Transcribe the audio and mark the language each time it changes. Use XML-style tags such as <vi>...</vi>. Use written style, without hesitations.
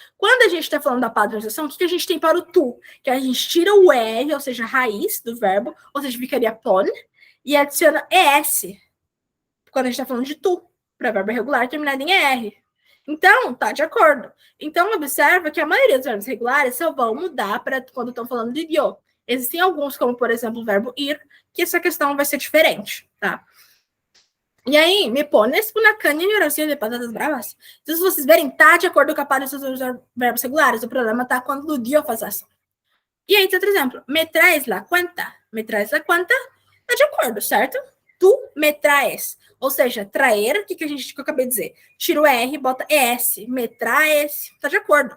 <pt>Quando a gente está falando da padronização, o que a gente tem para o tu? Que a gente tira o R, ou seja, a raiz do verbo, ou seja, ficaria pon, e adiciona ES. Quando a gente está falando de tu, para verbo regular terminado em ER. Então, tá de acordo. Então, observa que a maioria dos verbos regulares só vão mudar para quando estão falando de idioma. Existem alguns, como por exemplo o verbo ir, que essa questão vai ser diferente, tá?</pt> <es>E aí, me pones una caña de oración de patatas bravas.</es> <pt>Então, se vocês verem, tá de acordo com a parte dos verbos regulares. O problema tá quando o dio faz ação. E aí, outro exemplo.</pt> <es>Me traes la cuenta. Me traes la cuenta.</es> <pt>Tá de acordo, certo?</pt> <es>Tu me traes.</es> <pt>Ou seja, traer, o que eu acabei de dizer? Tira o R, bota ES.</pt> <es>Me traes.</es> <pt>Tá de acordo.</pt>